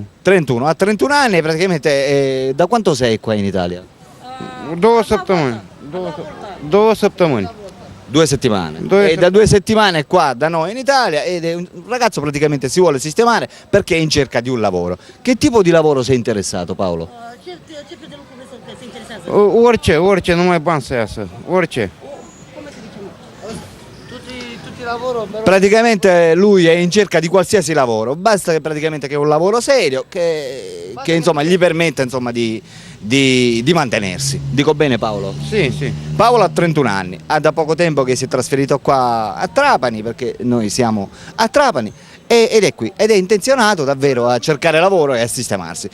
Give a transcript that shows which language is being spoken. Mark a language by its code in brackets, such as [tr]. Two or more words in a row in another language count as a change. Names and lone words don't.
[it] 31, ha 31 anni e praticamente da quanto sei qua in Italia? 2 settimane, 2 settimane. 2 settimane. Due E da 2 settimane qua da noi in Italia ed è un ragazzo praticamente si vuole sistemare perché è in cerca di un lavoro. Che tipo di lavoro sei interessato, Paolo? [ro] Ce de lucru vreți să te interesează? Orice, numai bani să iasă, orice. [it] Come se dice? Tutti lavoro, però... Praticamente lui è in cerca di qualsiasi lavoro, basta che praticamente che un lavoro serio che insomma gli permetta insomma di mantenersi. Dico bene, Paolo? Sì. Paolo ha 31 anni, ha da poco tempo che si è trasferito qua a Trapani, perché noi siamo a Trapani, ed è qui, ed è intenzionato davvero a cercare lavoro e a sistemarsi.